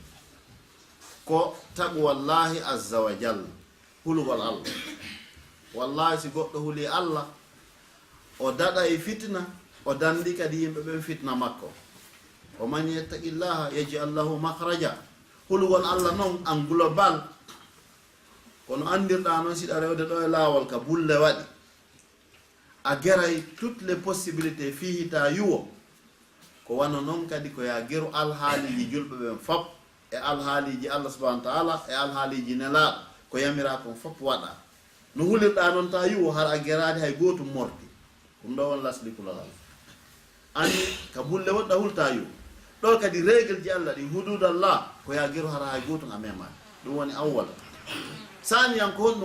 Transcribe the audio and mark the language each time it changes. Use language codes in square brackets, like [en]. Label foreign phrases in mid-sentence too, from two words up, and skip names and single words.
[ff] ko [ar] taqwallahi azza wa jalla [ff] hulugol allah wallahi si goɗɗo huuli allah o daɗay fitna o dandi kadi yimɓe ɓen fitna makko o man [ar] yattaqillaha yaj'al lahu makhraja [ff] hulugol allah noon en global kono andirɗa noon siɗa rewde ɗo e laawol ka bulle waɗi a geray [fr] toutes les possibilités [ff] fihita yuwo ko wano noon kadi ko ya geru alhaaliji julɓe ɓen fop e alhaaliji allah [ar] subahana wa taala [ff] e alhaaliji nelaɗo ko yamira kon fop waɗa no hulirɗa noon ta yuwo har a gerade hay gotum morti ɗum ɗo won lasli kulal anni ka bulle woɗɗa hulta yuwo ɗo kadi règle ji allah ɗi hududallah ko ya geru hara hay gotum a memani ɗum woni [ar] awwal saniyan [ff] ko honɗum